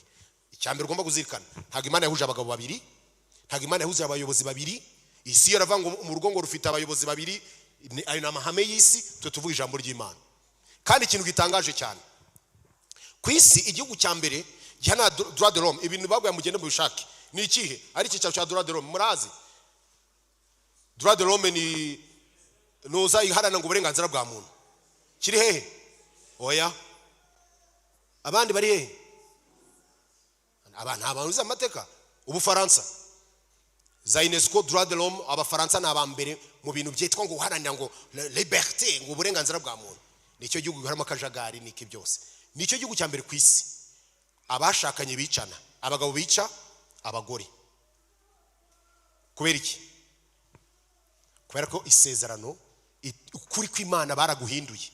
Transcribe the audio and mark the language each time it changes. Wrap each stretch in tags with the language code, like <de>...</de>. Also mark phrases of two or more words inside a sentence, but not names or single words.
<rw>Icyambere ugomba kuzirikana, ntabwo Imana yahuje abagabo babiri, ntabwo Imana yahuje abayobozi babiri. Isi yaravuga ngo mu rugo ngo rufite abayobozi babiri, ari n'amahame y'isi. Twe tuvuga ijambo ry'Imana. Kandi ikintu gitangaje cyane, ku isi igihugu cya mbere gihana</rw> <fr>droit de l'homme,</fr> <rw>ibintu baguye mugende mu bishake, ni ikihe? Ari icyicaro cya</rw> <fr>droit de l'homme.</fr> <rw>Murazi</rw> <fr>droit de l'homme</fr> <rw>ni noza iharana ngo uburenganzira bwa muntu. Kiri hehe? Oya, abandi bari hehe? Abantu uzi amateka. Ubufaransa za UNESCO</rw> <fr>droit de l'homme,</fr> <rw>abafaransa n'abambere mu bintu byitwa ngo uharanira ngo liberté, ngo uburenganzira bwa muntu. Nicyo gihugu harimo akajagari niki byose. Nicyo gihugu cya mbere ku isi abashakanye bicana, abagabo bica abagore. Kubera iki? Kubera ko isezerano ukuri kw'Imana baraguhinduye.</rw>